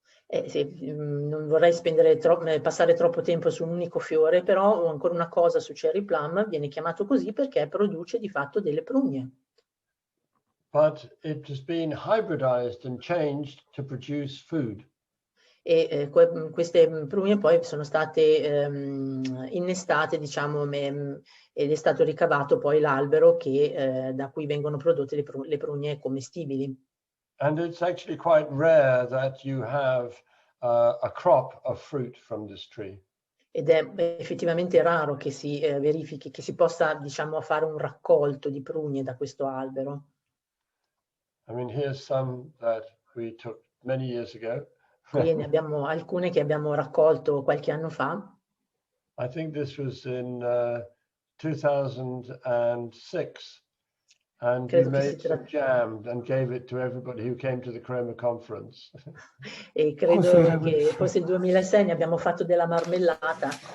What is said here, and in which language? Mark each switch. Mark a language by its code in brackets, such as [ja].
[it] Non vorrei passare troppo tempo su un unico fiore, però ho ancora una cosa su Cherry Plum, viene chiamato così perché produce di fatto delle prugne. [en] But it has been hybridized and changed to produce food. [it] E queste prugne poi sono state innestate, diciamo, ed è stato ricavato poi l'albero da cui vengono prodotte le prugne commestibili. [en] And it's actually quite rare that you have a crop of fruit from this tree. [it] Ed è effettivamente raro che si verifichi, che si possa, diciamo, fare un raccolto di prugne da questo albero. [en] I mean, here's some that we took many years ago. [it] Qui ne abbiamo alcune che abbiamo raccolto qualche anno fa. [en] I think this was in 2006. And we made some jam and gave it to everybody who came to the Crema conference. [it] E credo che fosse il 2006, ne abbiamo fatto della marmellata.